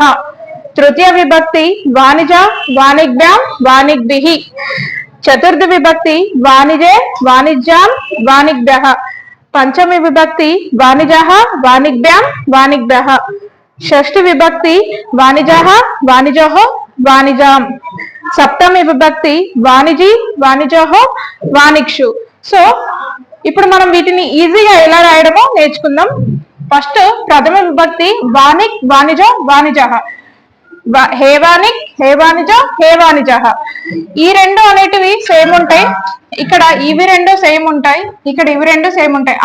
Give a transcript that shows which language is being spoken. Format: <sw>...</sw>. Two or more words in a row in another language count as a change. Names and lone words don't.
<sa>तृतीय विभक्ति वाणिजा वाणिज्ञां वाणिज्ञिः चतुर्थ विभक्ति वाणिजे वाणिज्यां वाणिज्ञः पंचमी विभक्ति वाणिजः वाणिज्ञां वाणिज्ञः षष्ठी विभक्ति वाणिजः वाणिजोः वाणिजां सप्तमी विभक्ति वाणिजी वाणिजोः वाणिक्षु</sa> <te>సో ఇప్పుడు మనం వీటిని ఈజీగా ఎలా రాయడమో నేర్చుకుందాం.</te> <sa>ఫస్ట్ ప్రథమ విభక్తి వాణిక్ వాణిజో వాణిజః హేవానిక్ హేవానిజ హేవానిజః</sa> <te>ఈ రెండు అనేటివి సేమ్ ఉంటాయి. ఇక్కడ ఇవి రెండు సేమ్ ఉంటాయి, ఇక్కడ ఇవి రెండు సేమ్ ఉంటాయి.</te>